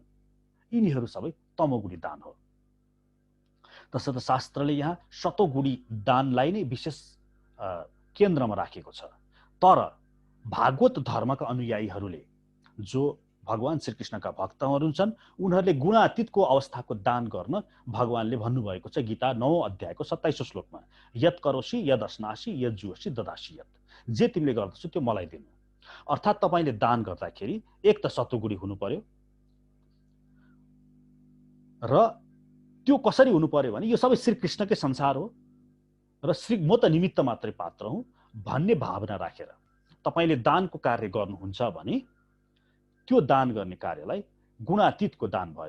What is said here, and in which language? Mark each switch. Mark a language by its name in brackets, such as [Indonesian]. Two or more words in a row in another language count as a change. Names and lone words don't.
[Nepali] यिनीहरू सबै तमोगुणी दान हो। तसर्थ शास्त्रले यहाँ सतोगुणी दानलाई नै विशेष केन्द्रमा राखेको छ। तर भागवत धर्मका अनुयायीहरूले जो भगवान श्रीकृष्णका भक्तहरू छन्, उनीहरूले गुणातीतको अवस्थाको दान गर्न भगवानले भन्नुभएको छ गीता 9 अध्यायको 27औं श्लोकमा, [Sanskrit] यत करोसी यद अस्नासी यद जुसी ददासी यत, [Nepali] जे तिमीले गर्दछौ त्यो मलाई दिनु। अर्थात् तपाईले दान गर्दाखेरि एक त सतोगुणी हुनु पर्यो, र त्यो कसरी हुनु पर्यो भने यो सबै श्रीकृष्णकै संसार हो र म त निमित्त मात्रै पात्र हुँ भन्ने भावना राखेर तपाईले दानको कार्य गर्नुहुन्छ भने त्यो दान गर्ने कार्यलाई गुणातीतको दान भयो।